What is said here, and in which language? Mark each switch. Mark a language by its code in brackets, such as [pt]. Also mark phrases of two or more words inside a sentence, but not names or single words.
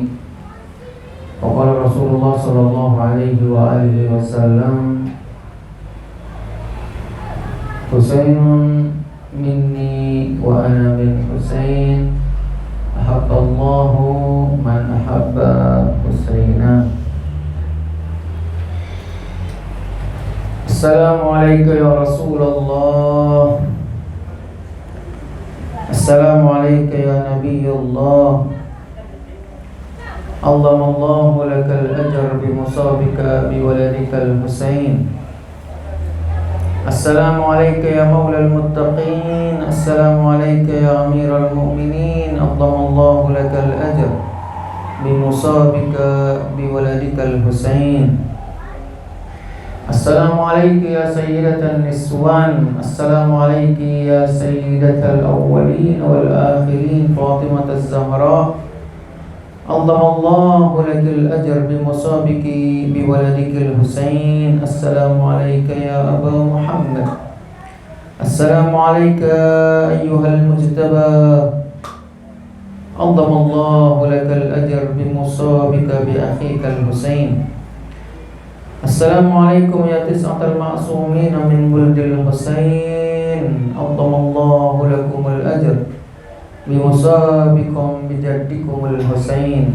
[ar] وقال رسول الله صلى الله عليه وآله وسلم: حسين مني وأنا من حسين، أحب الله من أحب حسينا. السلام عليك يا رسول الله. السلام عليك يا نبي الله. عظم الله لك الأجر بمصابك بولدك الحسين. السلام عليك يا مولى المتقين. السلام عليك يا أمير المؤمنين عظم الله لك الأجر بمصابك بولدك الحسين. السلام عليك يا سيدة النسوان. السلام عليك يا سيدة الأولين والآخرين فاطمة الزهراء. عظم الله لك الأجر بمصابك بولدك الحسين. السلام عليك يا أبا محمد. السلام عليك أيها المجتبى. عظم الله لك الأجر بمصابك بأخيك الحسين. السلام عليكم يا تسعة المعصومين من ولد الحسين. عظم الله لكم الأجر بمصابكم بجدكم الحسين.